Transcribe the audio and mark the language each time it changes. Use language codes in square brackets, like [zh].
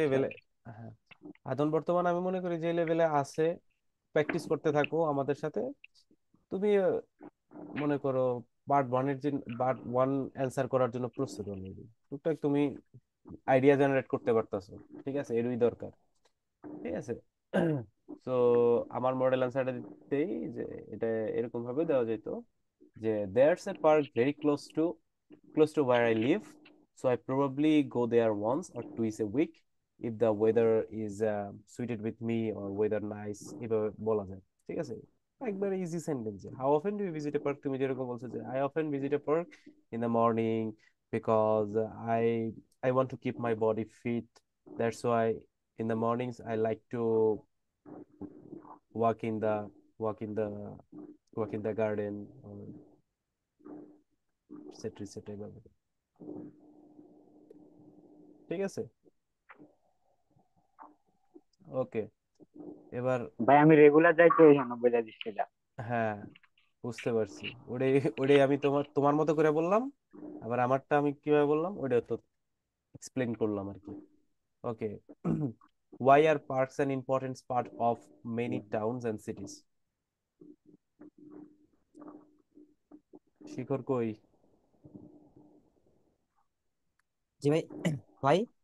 [bn] লেভেলে, হ্যাঁ, আদন বর্তমানে আমি মনে করি যে লেভেলে আছে, প্র্যাকটিস করতে থাকো আমাদের সাথে। তুমি মনে করো পার্ট ওয়ান অ্যান্সার করার জন্য প্রস্তুত অলরেডি, টুকটাক তুমি আইডিয়া জেনারেট করতে পারতাছো, ঠিক আছে? এরই দরকার, ঠিক আছে? তো আমার মডেল অ্যান্সারটা দিতেই যে এটা এরকম ভাবে দেওয়া যেত যে [en] there's a park very close to where I live, so I probably go there once or twice a week if the weather is suited with me or weather nice, [bn] এভাবে বলা যায়, ঠিক আছে? একবারে easy sentence. [en] how often do you visit a park, [bn] তুমি যেরকম বলছো যে [en] I often visit a park in the morning because I I want to keep my body fit, that's why in the mornings I like to walk in the walk in the walk in the garden or etc etc [bn] এভাবে, ঠিক আছে? ওকে, এবার ভাই আমি regular যাই তো এই জন্য বলে দিচ্ছি এটা। হ্যাঁ, বুঝতে পারছি। ওটাই ওটাই আমি তোমার তোমার মতো করে বললাম, আবার আমারটা আমি কিভাবে বললাম ওটা তো এক্সপ্লেন করলাম আর কি। [en] Okay, why are parks an important part of many towns and cities? [bn] শিখর কই? জি ভাই। ভাই,